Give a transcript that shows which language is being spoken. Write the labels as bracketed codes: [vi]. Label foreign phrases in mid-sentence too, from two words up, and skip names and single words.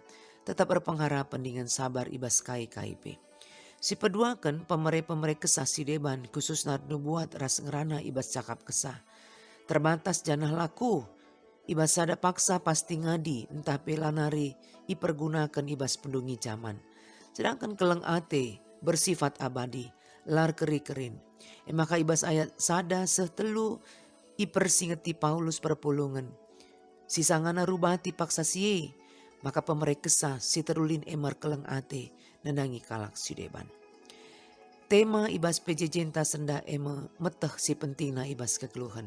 [btx] Tetap berpengharapan dengan sabar ibas kai pe. Si peduakan pemere-pemere kesah si deban khusus nubuat ras ngerana ibas cakap kesah. Terbatas janah laku. Ibas sada paksa pasti ngadi entah pelanari ipergunakan ibas pendungi zaman. [id] Sedangkan [btx] keleng ate [id] bersifat abadi, [btx] lar keri-kerin. Maka ibas ayat sada sehtelu ipersingeti Paulus perpulungan. Sisangana rubati paksa siye, maka pemere kesah si terulin emar keleng ate nenangi kalak si deban. Tema ibas pejejenta senda ema meteh si pentingna ibas kekeluhan.